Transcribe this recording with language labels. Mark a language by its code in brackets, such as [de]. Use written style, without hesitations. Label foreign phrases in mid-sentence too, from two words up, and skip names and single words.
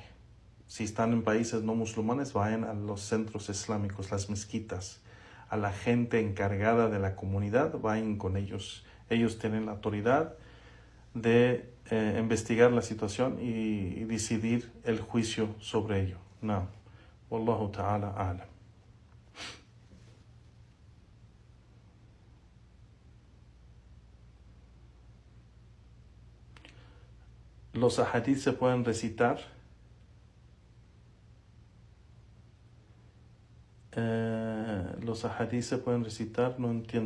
[es] Si están en países no musulmanes, vayan a los centros islámicos, las mezquitas, a la gente encargada de la comunidad, vayan con ellos. Ellos tienen la autoridad de investigar la situación y decidir el juicio sobre ello. No. [ar] والله تعالى أعلم. [es] ¿Los ahadith se pueden recitar? Los ahadith se pueden recitar, no entiendo.